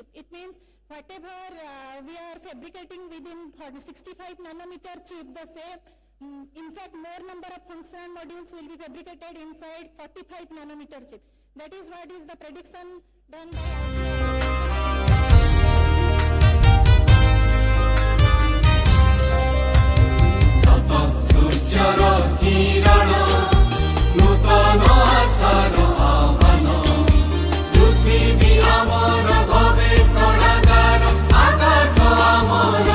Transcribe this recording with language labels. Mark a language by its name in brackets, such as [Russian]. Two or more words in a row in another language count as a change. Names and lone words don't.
[English] It means whatever we are fabricating within 65 nanometer chip, the same, in fact, more number of functional modules will be fabricated inside 45 nanometer chip. That is what is the prediction done by [Odia] ସୂର୍ଯ୍ୟର କିରଣ ନୂତନ ଆଶାର ଆହ୍ୱାନ ପୃଥିବୀ ଆମର ଗବେଷଣାଗାର ଆକାଶ ଆମର